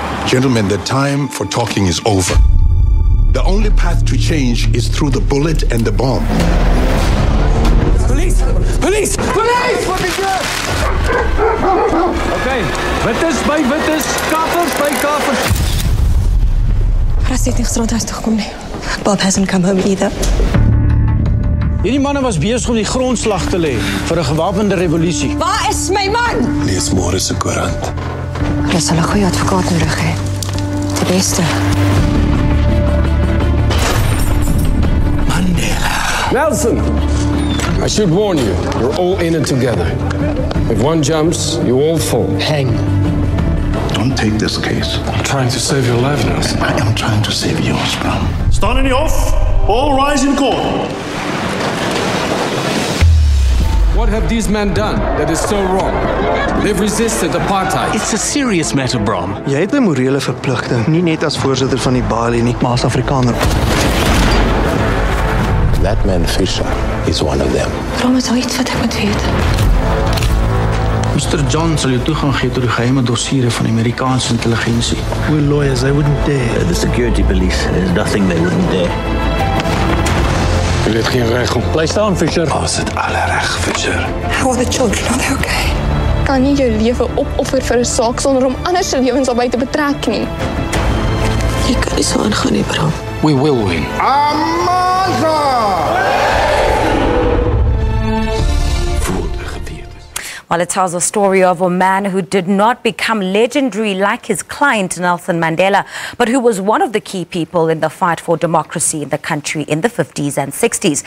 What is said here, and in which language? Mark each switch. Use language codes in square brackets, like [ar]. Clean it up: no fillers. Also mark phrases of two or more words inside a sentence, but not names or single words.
[en] Gentlemen, the time for talking is over. The only path to change is through the bullet and the bomb. Police! Police! Police! [af] Wat is dit? Okay, wittes by wittes, kaffers by kaffers. Ras het nie straathuis toe gekom nie. [en] Bob hasn't come home either. [af] Hierdie manne was besig om die grondslag te lê vir 'n gewapende revolusie. Waar is my man? Lees môre se koerant. Hulle sal 'n goeie advokaat nodig hê. Die beste. Mandela. Nelson, [en] I should warn you, you're all in it together. If one jumps, you all fall. Hang. Don't take this case. I'm trying to save your life, Nelson. I am trying to save yours, Bram. [af] Staan in die hof. [en] All rise in court. What have these men done that is so wrong? They've resisted apartheid. It's a serious matter, Bram. [af] Jy het 'n morele verpligting, nie net as voorsitter van die Bali nie, maar as Afrikaner. [en] That man Fischer is one of them. [af] Bram, is daar iets wat ek moet weet? Mr. John sal jou toegang gee tot die geheime dossiere van die Amerikaanse intelligensie. [en] We're lawyers, they wouldn't dare. The security police, there's nothing they wouldn't dare. [af] Jy het geen reg om. Bly staan, Fischer. Ons het alle reg, Fischer. [en] How are the children? Are they okay? [af] Kan nie jou lewe opoffer vir 'n saak sonder om ander se lewens daarbey te betrek nie. Jy kan nie so aangaan nie, Bram. [en] We will win. Well, it tells a story of a man who did not become legendary like his client Nelson Mandela, but who was one of the key people in the fight for democracy in the country in the 50s and 60s.